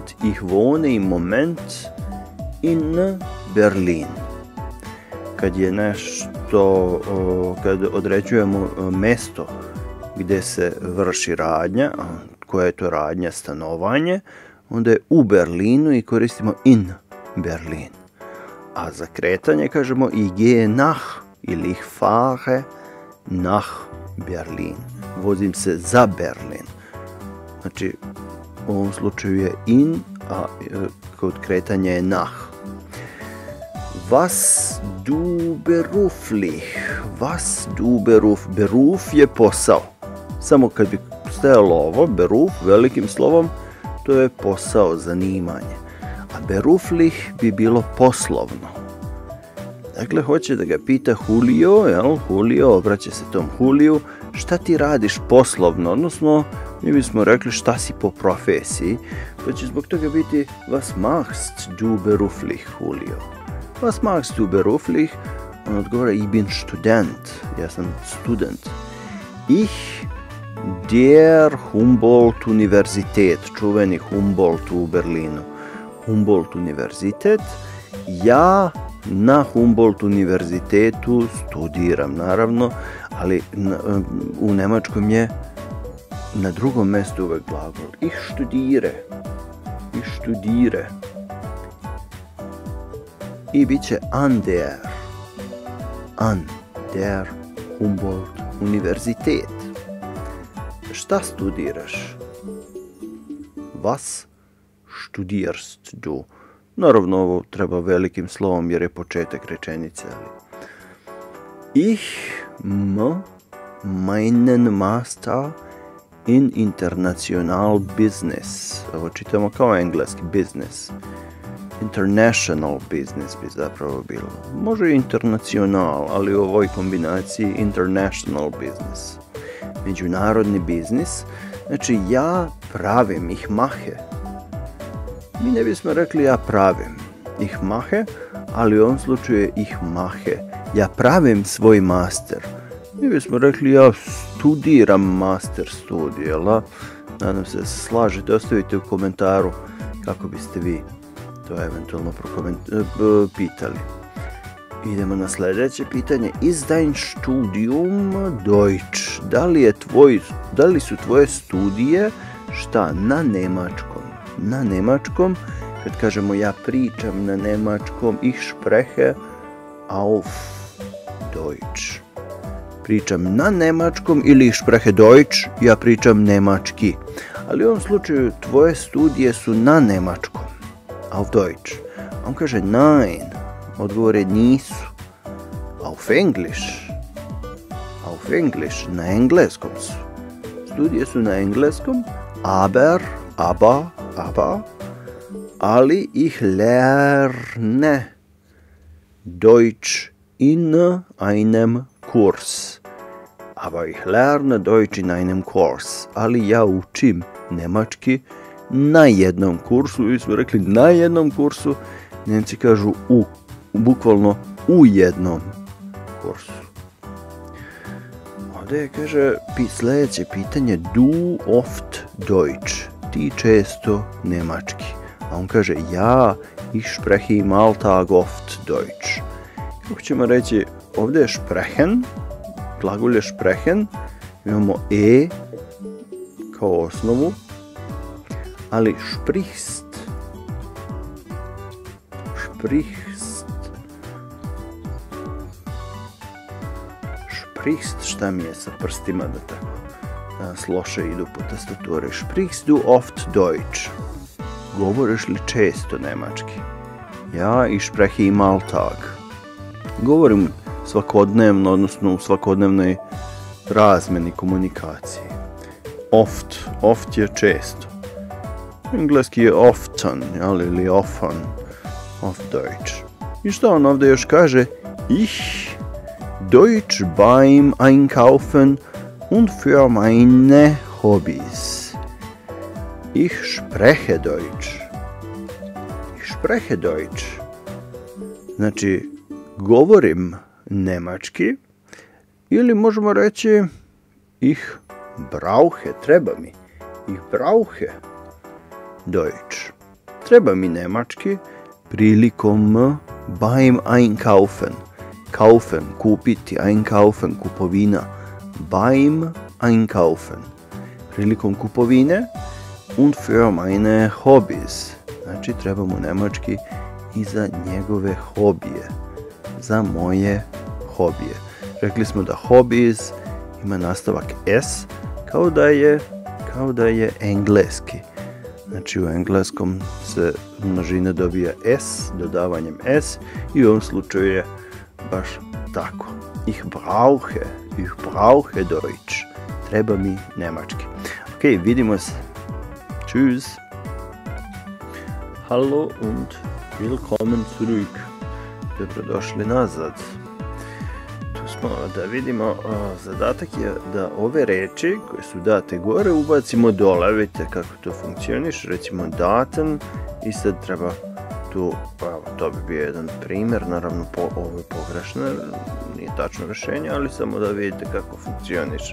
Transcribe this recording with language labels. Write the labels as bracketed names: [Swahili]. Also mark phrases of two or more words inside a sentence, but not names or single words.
[German] Ich wohne im Moment in Berlin. [Serbian] Kad je nešto, kad određujemo mesto gdje se vrši radnja, koja je to radnja, stanovanje, onda je u Berlinu i koristimo [German] in Berlin. [Serbian] A za kretanje kažemo [German] ich gehe nach [Serbian] ili [German] ich fahre nach Berlin. [Serbian] Vozim se za Berlin. Znači, u ovom slučaju je in, a kod kretanja je nach. [German] Was du beruflich? Was du beruf? Beruf [Serbian] je posao. Samo kad bi stajalo ovo, beruf, velikim slovom, to je posao, zanimanje. A beruflich bi bilo poslovno. Dakle, hoće da ga pita Julio, jel? Julio, obraća se tom Juliju, šta ti radiš poslovno, odnosno, mi bismo rekli šta si po profesiji, pa će zbog toga biti [German] was machst du beruflich, [Serbian] Julio? [German] Was machst du beruflich? [Serbian] On odgovara, [German] ich bin student, [Serbian] ja sam student. [German] Ich der Humboldt Universität, [Serbian] čuveni Humboldt u Berlinu. Humboldt Universitet, ja na Humboldt univerzitetu studiram, naravno, ali u njemačkom je na drugom mjestu uvek glagol. [German] Ich studiere. Ich studiere. [Serbian] I bit će [German] an der Humboldt Universität. [Serbian] Šta studiraš? [German] Was studierst du? [Serbian] Naravno, ovo treba velikim slovom jer je početak rečenice. [German] Ich meinen Master in [English] international business. [Serbian] Ovo čitamo kao engleski business. [English] International business [Serbian] bi zapravo bilo. Može i internacional, ali u ovoj kombinaciji [English] international business. [Serbian] Međunarodni biznis. Znači, ja pravim, [German] ich mache. [Serbian] Mi ne bismo rekli ja pravim, [German] ich mache, [Serbian] ali u ovom slučaju je [German] ich mache. [Serbian] Ja pravim svoj master. Mi bismo rekli ja studiram master studij, jel? Nadam se da se slažete, ostavite u komentaru kako biste vi to eventualno pitali. Idemo na sljedeće pitanje. [German] Ist dein Studium Deutsch? [Serbian] Da li su tvoje studije šta na nemačkom? Na nemačkom, kad kažemo ja pričam na nemačkom, [German] ich spreche auf Deutsch. [Serbian] Pričam na nemačkom ili [German] ich spreche Deutsch, [Serbian] ja pričam nemački. Ali u ovom slučaju tvoje studije su na nemačkom, [German] auf Deutsch. [Serbian] On kaže nein, odgovor je nisu. [German] Auf English. Auf English, [Serbian] na engleskom su. Studije su na engleskom, [German] aber, ali ich lerne Deutsch in einem Kurs. Aber ich lerne Deutsch in einem Kurs. [Serbian] Ali ja učim nemački na jednom kursu. Vi smo rekli na jednom kursu. Nemci kažu bukvalno u jednom kursu. Ovdje kaže sljedeće pitanje [German] du oft Deutsch. [Serbian] Ti često nemački. A on kaže ja [German] ich spreche im Alltag oft Deutsch. [Serbian] Kako ćemo reći, ovdje je sprechen, glagol je sprechen, imamo kao osnovu, ali sprichst, šta mi je sa prstima da tako danas loše idu po tastaturi. [German] Sprichst du oft Deutsch? [Serbian] Govoriš li često nemački? [German] Ja ich spreche im Alltag. [Serbian] Govorim svakodnevno, odnosno u svakodnevnoj razmeni komunikacije. Oft je često. Engleski je often, ili often, [German] oft Deutsch. [Serbian] I što on ovdje još kaže? [German] Ich Deutsch beim Einkaufen und für meine Hobbys. Ich spreche Deutsch. Ich spreche Deutsch. [Serbian] Znači, govorim nemački, ili možemo reći [German] ich brauche, [Serbian] treba mi. [German] Ich brauche Deutsch. [Serbian] Treba mi nemački prilikom [German] beim Einkaufen. [Serbian] Kaufen, kupiti, einkaufen, kupovina. [German] Beim Einkaufen. [Serbian] Prilikom kupovine. [German] Und für meine Hobbys. [Serbian] Znači, treba mu nemački i za njegove hobije. Za moje hobije. Rekli smo da hobbies ima nastavak s, kao da je engleski. Znači, u engleskom se množina dobija s, dodavanjem s, i u ovom slučaju je baš tako. [German] Ich brauche Deutsch. [Serbian] Treba mi nemački. Ok, vidimo se. [German] Tschüss. Hallo und willkommen zurück. [Serbian] Dobrodošli nazad. Tu smo da vidimo, zadatak je da ove reči koje su date gore ubacimo dole. Vidite kako to funkcioniš. Recimo daten i sad treba tu, to bi bio jedan primjer, naravno ovo je pogrešno, nije tačno rješenje, ali samo da vidite kako funkcioniš.